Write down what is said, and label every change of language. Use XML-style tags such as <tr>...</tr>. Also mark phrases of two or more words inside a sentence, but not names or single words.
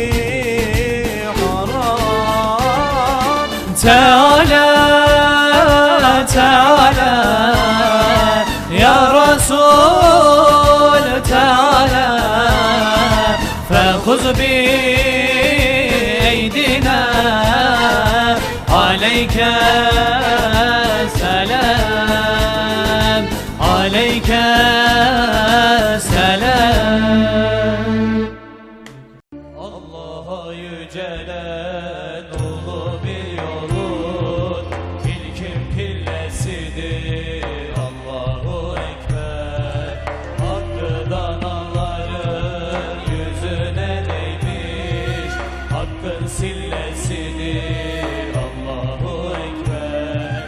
<ar>حرام تعالى تعالى يا رسول تعالى فخذ بأيدينا عليك سلام عليك سلام.</ar> <tr>Allah'a yücelen ulu bir yolun ilkin pillesidir</tr> <ar>الله أكبر.</ar> <tr>Hakkıdan Allah'ın yüzüne değmiş hakkın sillesidir</tr> <ar>الله أكبر.</ar>